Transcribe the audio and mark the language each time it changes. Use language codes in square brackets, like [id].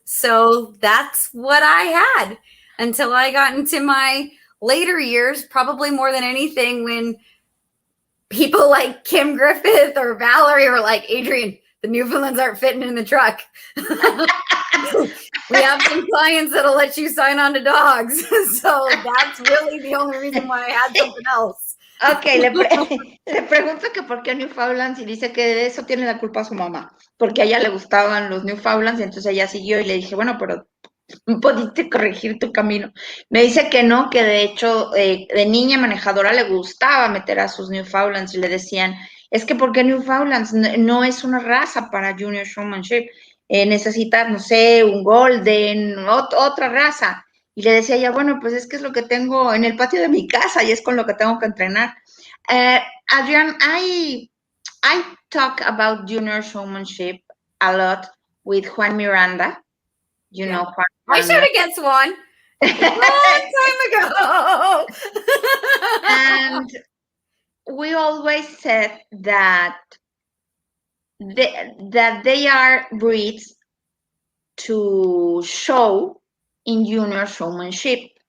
[en] So that's what I had until I got into my later years, probably more than anything, when people like Kim Griffith or Valerie were like, Adrienne, the Newfoundlands aren't fitting in the truck. We have some clients that'll let you sign on to dogs. So that's really the only reason why I had something else. [es] Ok, le pregunto que por qué Newfoundlands, y dice que de eso tiene la culpa su mamá, porque a ella le gustaban los Newfoundlands, y entonces ella siguió, y le dije, bueno, pero pudiste corregir tu camino. Me dice que no, que de hecho de niña manejadora le gustaba meter a sus Newfoundlands, y le decían, es que ¿por qué Newfoundlands? No es una raza para Junior Showmanship, necesitas, no sé, un Golden, otra raza. Y le decía ella, bueno, pues es que es lo que tengo en el patio de mi casa y es con lo que tengo que entrenar. Adrienne, [en] I talk about junior showmanship a lot with Juan Miranda. You know Juan I Miranda. showed against one a long time ago. And we always said that they are breeds to show in junior showmanship.